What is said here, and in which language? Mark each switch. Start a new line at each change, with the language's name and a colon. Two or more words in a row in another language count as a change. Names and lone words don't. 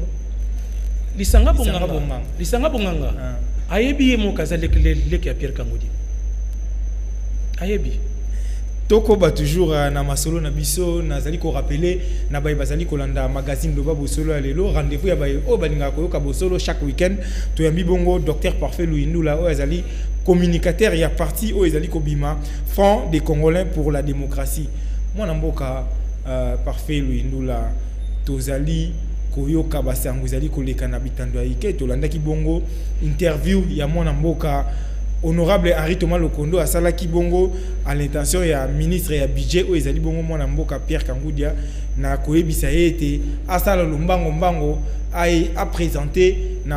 Lingala: lisanga bonganga ayebi mo kazale leke ya Pierre Kangudia ayebi toko ba toujours na masolo na biso nazali ko rappeler na bay bazali ko landa magazine Loba Bosolo ya lelo rendez-vous ya bay o balinga ko yoka bosolo
French: chaque week-end
Lingala: to yambi bongo docteur Parfait Luindula o azali communicateur ya parti o ezali ko bima Front des Congolais pour la démocratie mwana mboka Parfait Luindula tozali koyoka basango ezali koleka na bitando ya ike tolandaki bongo interview ya mwana mboka honorable Henri Thomas Lokondo asala ki bongo
French: à l'intention
Lingala: ya ministre ya budget o ezali bongo mwana mboka Pierre Kangudia na koyebisa ete asala lombango ay a présenter na